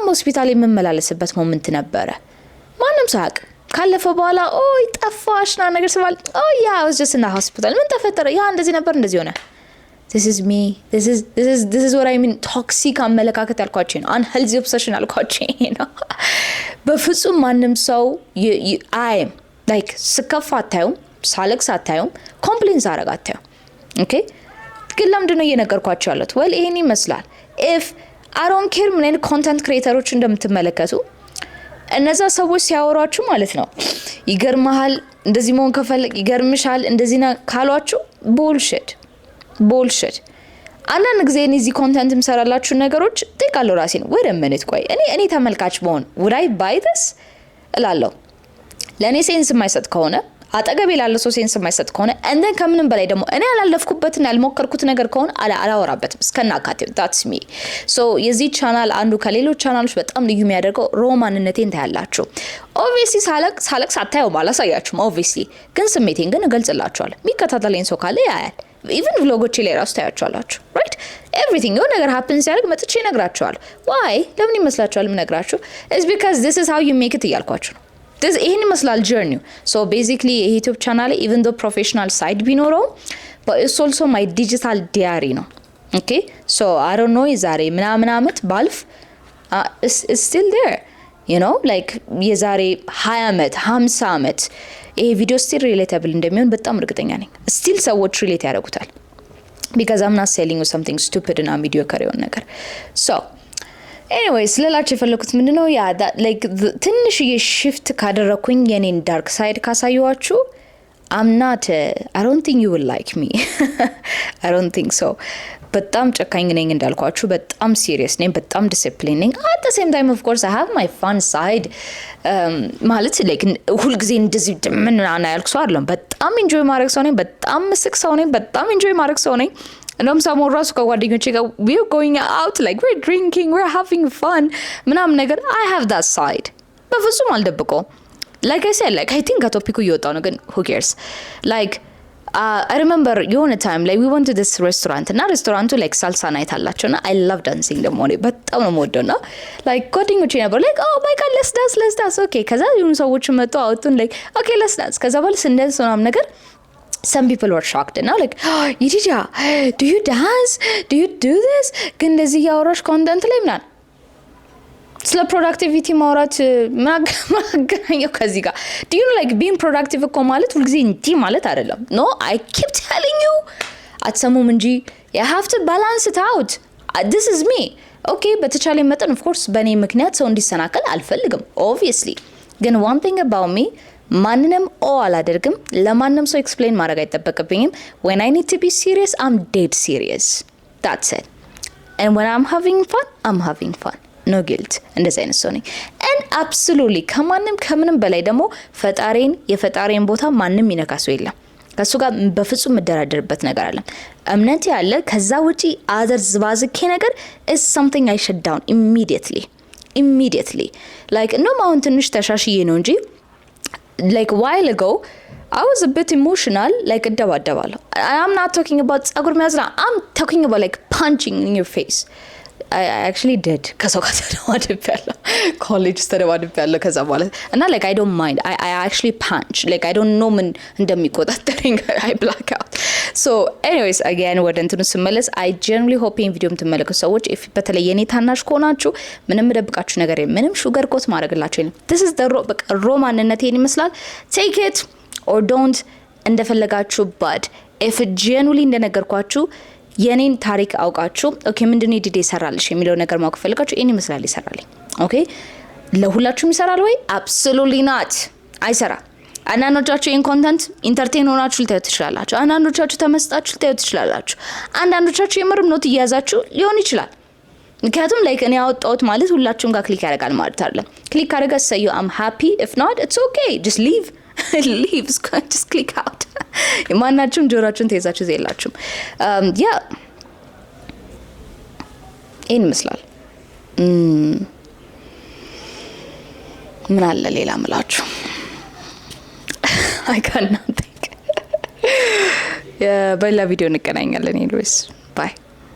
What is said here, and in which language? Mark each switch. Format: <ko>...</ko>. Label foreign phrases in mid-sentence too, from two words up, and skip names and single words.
<am>ሆስፒታል የምመላለስበት ሞመንት ነበረ ማንም ሳቅ ካለፈ በኋላ ኦይ ጠፋሽና ነገር ስባል ያ</am> <en>I was just in the hospital</en> <am>ምን ተፈጠረ ያ እንደዚህ ነበር እንደዚህ ሆነ</am> <en>this is me this is what I mean toxic አመለካከት</en> <am>ያልኳችሁ ነው</am> <en>unhealthy obsession</en> <am>ያልኳችሁ ነው በፍጹም ማንም ሰው</am> <en>I am like</en> <am>ስከፋ አታዩም ሳለቅስ አታዩም ኮምፕሌንስ አረጋ አታዩም ኦኬ ግን ለምንድነው እየነገርኳችሁ ያለሁት well ይሄን ይመስላል</am> <en>if I don't care</en> <am>ምን አይነት</am> <en>content creators</en> <am>እንደምትመለከቱ እነዛ ሰዎች ሲያወራችሁ ማለት ነው ይገርማል እንደዚህ መሆን ከፈለክ ይገርምሻል እንደዚህ ካሏችሁ bullshit አንዳንድ ጊዜ እዚህ ኮንተንት ምሰራላችሁ ነገሮች ጠይቃለሁ ራሴን ወደ ምንት ቆይ እኔ ተመልካች በሆን</am> <en>would I buy this</en> <am>እላለሁ ለኔ ሴንስ የማይሰጥ ከሆነ አጠገቤ ላለ ሰው ሴንስ የማይሰጥ ከሆነ</am> <en>and then</en> <am>ከምንም በላይ ደግሞ እኔ ያላለፍኩበትና ያልሞከርኩት ነገር ከሆነ አላወራበትም እስከናካቴው</am> <en>that's me so</en> <am>የዚህ ቻናል አንዱ ከሌሎች ቻናሎች በጣም ልዩ የሚያደርገው ሮማንነቴን ታያላችሁ obviously ሳለቅስ አታዩም አላሳያችሁም obviously ግን ስሜቴን ግን እገልጽላችኋለሁ የሚከታተለኝ ሰው ካለ ያያል even vlogoቼ ላይ ራሱ ታያችኋላችሁ</am> <en>right everything</en> <am>የሆነ ነገር happens ሲያደርግ መጥቼ</am> <en>እነግራችኋለሁ why</en> <am>ለምን ይመስላችኋል የምነግራችሁ</am> <en>is because this is how you make it</en> <am>እያልኳችሁ ነው</am> <en>this</en> <am>ይሄን ይመስላል</am> <en>journey so basically YouTube channel even though professional side ቢኖረው but it's also my digital diary ነው okay so I don't know</en> <am>ዛሬ ምናምን አመት ባልፍ</am> <en>it's still there you know like</en> <am>የዛሬ 20 አመት 50 አመት ይሄ ቪዲዮ</am> <en>still relatable</en> <am>እንደሚሆን በጣም እርግጠኛ ነኝ</am> <en>still</en> <am>ሰዎች relate ያደርጉታል</am> <en>because I'm not selling you something stupid እና mediocre</en> <am>የሆነ ነገር</am> <en>so anyways</en> <am>ለላችሁ የፈለኩት ምንድነው ያ</am> <en>that like ትንሽ shift</en> <am>ካደረኩኝ የኔን</am> <en>dark side ካሳዩዋችሁ I don't think you will like me I don't think so</en> <am>በጣም ጨካኝ ነኝ እንዳልኳችሁ በጣም ሲሪየስ ነኝ በጣም ዲሲፕሊን ነኝ</am> <en>at the same time of course I have my fun side</en> <am>ማለት like ሁሉ ጊዜ እንደዚህ ምን አና ያልኩ ሰው አይደለም በጣም ኢንጆይ ማድረግ ሰው ነኝ በጣም ምስቅ ሰው ነኝ በጣም ኢንጆይ ማድረግ ሰው ነኝ እንደውም ሰሞኑን ራሱ ከጓደኞቼ ጋር</am> <en>we're going out like we're drinking we're having fun</en> <am>ምናምን ነገር</am> <en>I have that side</en> <am>በፍጹም አልደብቀውም</am> <en>like I said like I think</en> <am>ከቶፒኩ እየወጣው ነው ግን</am> <en>who cares like I remember የሆነ time like we went to this restaurant</en> <am>እና ሬስቶራንቱ</am> <en>like salsa night አላቸውና I love dancing</en> <am>ደግሞ እኔ በጣም ነው የምወደውና</am> <en>like</en> <am>ጓደኞቼ ነበር</am> <en>like oh my god let's dance okay</en> <am>ከዛ የሆኑ ሰዎች መጡ አውጡን</am> <en>like okay let's dance</en> <am>ከዛ በኋላ ስንደንስ ምናምን ነገር</am> <en>some people were shocked and now like oh Yidija do you dance do you do this</en> <am>ግን እንደዚህ ያወራሽ ኮንተንት ላይ ምናምን ስለ ፕሮዳክቲቪቲ ማውራት ማገናኘው ከዚህ ጋር</am> <en>do you know like being productive</en> <am>እኮ ማለት ሁሉ ጊዜ እንዲህ ማለት አይደለም</am> <en>no I keep telling you</en> <am>አትሰሙም እንጂ you</am> <en>have to balance it out this is me okay</en> <am>በተቻለ መጠን</am> <en>of course</en> <am>በእኔ ምክንያት ሰው እንዲሰናከል አልፈልግም</am> <en>obviously ግን one thing about me</en> <am>ማንንም አላደርግም ለማንም ሰው ኤክስፕሌን ማድረግ አይጠበቅብኝም</am> <en>when I need to be serious I'm dead serious that's it and when I'm having fun no guilt</en> <am>እንደዚህ አይነት ሰው ነኝ</am> <en>and absolutely</en> <am>ከምንም በላይ ደግሞ የፈጣሪን ቦታ ማንም ይነካ ሰው የለም ከሱ ጋር በፍጹም መደራደርበት ነገር አለ እምነት ያለ ከዛ ውጪ አዘር ዝባዝኬ ነገር</am> <en>is something I shut down immediately like no አሁን ትንሽ ተሻሽዬ ነው እንጂ like while ago I was a bit emotional like እደባደባለሁ I'm not talking about</en> <am>ጸጉር መያዝና</am> <en>I'm talking about like punching in your face I actually did</en> <am>ከሰው ጋር ተደባድቤያለሁ ኮሌጅ ተደባድቤያለሁ ከዛ በኋላ እና</am> <en>like I don't mind I actually punch like I don't know</en> <am>ምን እንደሚቆጣጠረኝ</am> <en>I black out so anyways again</en> <am>ወደ እንትኑ ስመለስ</am> <en>I genuinely hope in video</en> <am>የምትመለከቱ ሰዎች</am> <en>if</en> <am>በተለይ የኔ ታናሽ ከሆናችሁ ምንም ደብቃችሁ ነገር ምንም</am> <en>sugar coat</en> <am>ማድረግላችሁ የለም</am> <en>this is the raw</en> <am>ማንነቴን ይመስላል</am> <en>take it or don't</en> <am>እንደፈለጋችሁ</am> <en>but if it genuinely</en> <am>እንደነገርኳችሁ የኔን ታሪክ አውቃችሁ ኦኬ ምንድነው ዲዲ ይሰራልሽ የሚለው ነገር ማወቅ ፈልጋችሁ እኔ መስላል ይሰራልኝ ኦኬ ለሁላችሁም ይሰራል ወይ</am> <en>absolutely not</en> <am>አይሰራ አንዳንዶቻችሁ ይሄን ኮንተንት ኢንተርቴን ሆናችሁ ልታዩት ትችላላችሁ አንዳንዶቻችሁ ተመስጣችሁ ልታዩት ትችላላችሁ አንዳንዶቻችሁ የምርም ኖት እያያዛችሁ ሊሆን ይችላል ምክንያቱም ላይክ እኔ አወጣሁት ማለት ሁላችሁም ጋር ክሊክ ያደርጋል ማለት አይደለም ክሊክ አድርጋ</am> <en>say you I'm happy if not it's okay just leave just click out</en> <am>ማናችሁም ጆሮአችሁን ተይዛችሁ ዘይላችሁ ያ ይሄን ይመስላል ምን አለ ሌላ ምላችሁ</am> <en>I can't think</en> <am>በሌላ ቪዲዮ እንገናኛለን</am> <en>anyways bye</en>